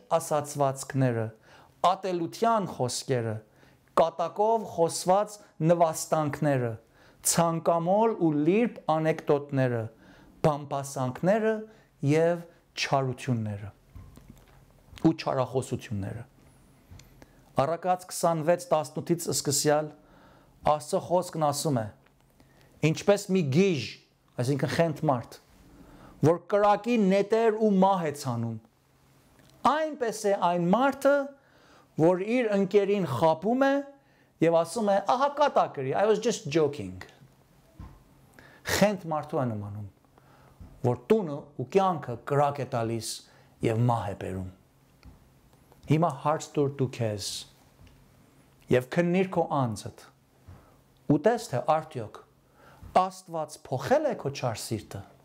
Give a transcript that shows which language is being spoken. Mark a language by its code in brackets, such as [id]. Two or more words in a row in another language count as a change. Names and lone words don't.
[hy] ասացվածքները, ատելության խոսքերը, կատակով խոսված նվաստանքները, ցանկամոլ ու լիրբ անեկդոտները, բամբասանքները եւ չարությունները ու չարախոսությունները։ Առակաց 26:18-ից սկսյալ Աստծո խոսքն ասում է. ինչպես մի գիժ, այսինքն խենթ մարդ, որ կրակի նետեր ու մահ է ցանում, այնպես է այն մարդը, որ իր ընկերին խաբում է եւ ասում է, ահա կատակրի, [en] I was just joking։ [hy] Խենթ մարդու է նմանում, որ տունը ու կյանքը կրակ է տալիս եւ մահ է բերում։ Հիմա հարց տուր դու քեզ եւ քննիր քո անձդ։ Ուտես թե արդյոք Աստված փոխել է քո չար սիրտը։